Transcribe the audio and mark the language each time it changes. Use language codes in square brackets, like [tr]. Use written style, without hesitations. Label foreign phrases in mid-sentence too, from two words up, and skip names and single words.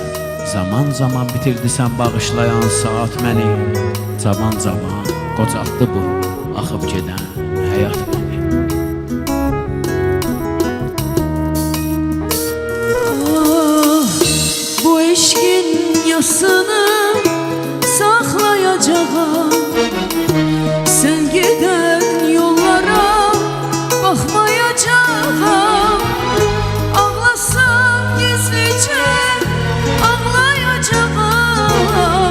[az] Zaman bitirdi sən bağışlayan saat məni. Zaman qocaltdı bu axıb gedən həyat məni. [tr] Bu eşkin yasını saklayacağım. Sen giden yollara bakmayacağım. Ağlasam gizlice ağlayacağım.